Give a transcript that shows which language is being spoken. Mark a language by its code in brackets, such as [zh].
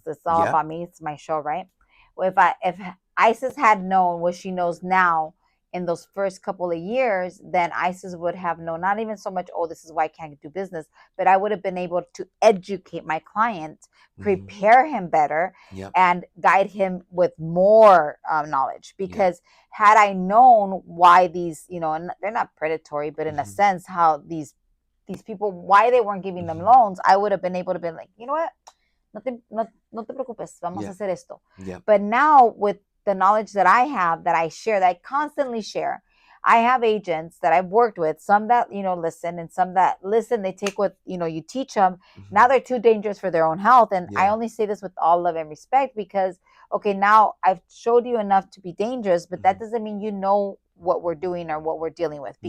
[en] This is all about me. It's my show, right? Well, if ISIS had known what she knows now in those first couple of years, then ISIS would have known not even so much, oh, this is why I can't do business, but I would have been able to educate my client, prepare him better, and guide him with more knowledge. Because had I known why these, and they're not predatory, but in a sense, how these people, why they weren't giving them loans, I would have been able to be like, you know what? [es] No te preocupes, vamos a hacer esto. [en] But now with the knowledge that I have, that I share, that I constantly share, I have agents that I've worked with, some that, listen, and some that listen, they take what, you teach them. Now they're too dangerous for their own health. And I only say this with all love and respect because, okay, now I've showed you enough to be dangerous, but that doesn't mean you know what we're doing or what we're dealing with.